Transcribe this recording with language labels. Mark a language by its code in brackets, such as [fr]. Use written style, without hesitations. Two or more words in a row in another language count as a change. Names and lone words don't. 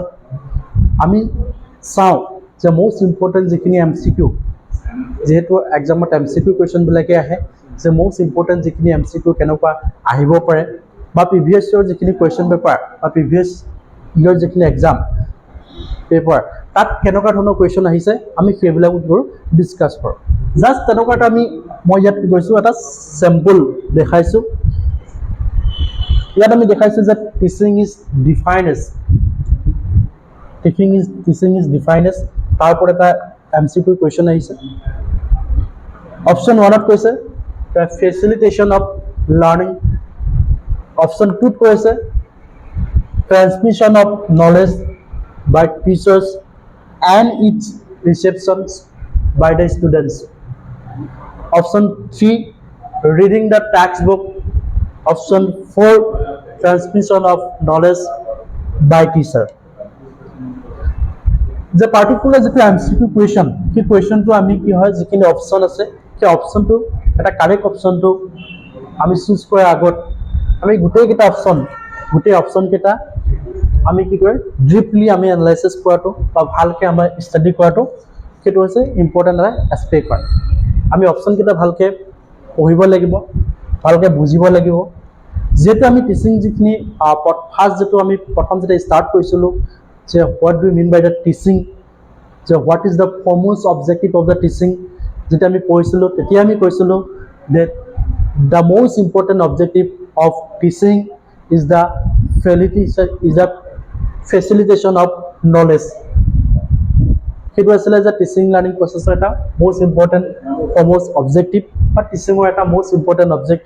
[as] আমি চাওঁ যে [en] most important [as] যিখিনি MCQ যিহেতু এক্সামত MCQ কুৱেশ্যনবিলাকে আহে যে [en] most important [as] যিখিনি MCQ কেনেকুৱা আহিব পাৰে বা [en] previous year [as] যিখিনি [en] question paper [as] বা [en] previous year [as] যিখিনি [en] exam paper [as] তাত কেনেকুৱা ধৰণৰ কুৱেশ্যন আহিছে আমি সেইবিলাক ডিছকাছ কৰোঁ জাষ্ট তেনেকুৱা এটা মই ইয়াত গৈছোঁ এটা চেম্পল দেখাইছোঁ ইয়াত আমি দেখাইছোঁ যে [en] teaching is define as [as] তাৰ ওপৰত এটা [en] MCQ question [as] আহিছে অপশ্যন 1ত কৈছে [en] facilitation of learning [as] অপশ্যন 2ত কৈছে [en] transmission of knowledge by teachers and its reception by the students. Option 3, reading the textbook. Option 4, transmission of knowledge by teacher. The particular [as] যেটো [en] MCQ question, [as] সেই কুৱেশ্যনটো আমি কি হয় যিখিনি অপশ্যন আছে সেই অপশ্যনটো এটা কাৰেক্ট অপশ্যনটো আমি চুজ কৰাৰ আগত আমি গোটেই অপশ্যন কেইটা আমি কি কৰে ডিপলি আমি এনালাইসিস কৰাটো বা ভালকে আমাৰ ষ্টাডি কৰাটো সেইটো হৈছে ইম্পৰ্টেন্ট এটা এসপেক্ট হয় আমি অপশ্যন কেইটা ভালকে পঢ়িব লাগিব ভালকে বুজিব লাগিব যেটো আমি টিচিং যিখিনি ফাৰ্স্ট যেটো আমি প্ৰথম যেটা ষ্টাৰ্ট কৰিছিলো যে [en] what do you mean by the teaching [as] যে [en] what is the foremost objective of the teaching [as] যেটা আমি পঢ়িছিলো তেতিয়া আমি কৈছিলো [en] that the most important objective of teaching is the facilitation of knowledge. It was like the teaching learning process most important foremost objective, but teaching most important objective.